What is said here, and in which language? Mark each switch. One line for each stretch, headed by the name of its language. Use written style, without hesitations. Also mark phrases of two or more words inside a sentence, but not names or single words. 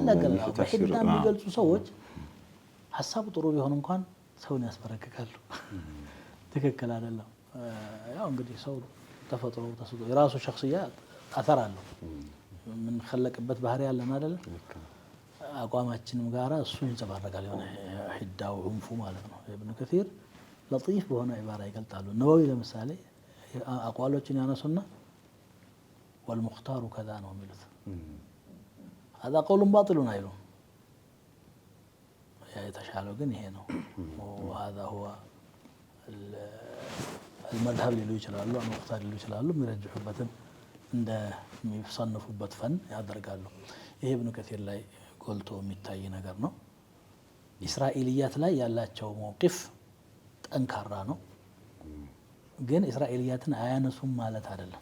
Amharic: በሂዳ የሚገልጹ ሰዎች ሀሳቡ ጥሩ ቢሆን እንኳን ሰውን ያስበረክካሉ። ትክክል አይደለም። ያው እንግዲህ ሰው ተፈጥሮ ተሰጥቶ የራሱ ሸخصያ አثر አለው። ምን خلقበት ባህሪ ያለን አይደል? አቋማችንም ጋራ እሱ ይንጸባረቃል። የሆነ ሂዳው ዑንፉ ማለት ነው። ኢብኑ ከሲር ለጢፍ በሆነ ዒባራ ይገልጣሉ። ነወዊ ለምሳሌ አቋሎችን ያነሱና
Arabic: والمختار كذا
Amharic: ነው የሚሉት።
Arabic: هذا قول باطل
Amharic: አይሉም። የተሻለው ግን ይሄ ነው።
Arabic: وهذا هو
Amharic: المذهب ሊሉ ይችላሉ፣ المختار ሊሉ ይችላሉ። የሚረጅሑበትን እንደሚሰንፉበት ፈን ያደርጋሉ። ይሄ ኢብኑ ከሲር ላይ ጎልቶ የሚታይ ነገር ነው። እስራኤልያት ላይ ያላቸው መውቂፍ ጠንካራ ነው። ግን እስራኤልያትን አያነሱም ማለት አይደለም።